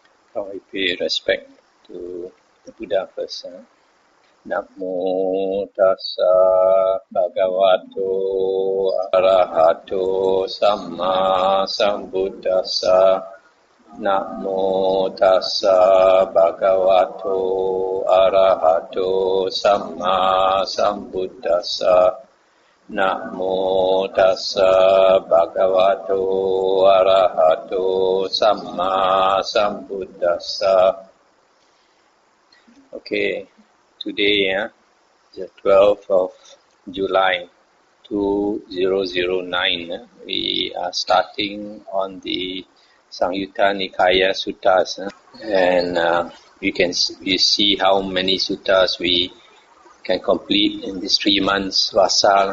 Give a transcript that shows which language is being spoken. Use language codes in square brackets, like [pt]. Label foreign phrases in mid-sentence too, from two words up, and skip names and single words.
[en] How I pay respect to the Buddha first. [pi] Namo tassa bhagavato arahato samma sambuddhassa. Namo tassa bhagavato arahato samma sambuddhassa. Namo tassa bhagavato arahato samma sambuddhassa. [en] Okay, today, the 12th of July 2009, we are starting on the Samyutta Nikaya Suttas, and we see how many suttas we can complete in this 3 months Vasa.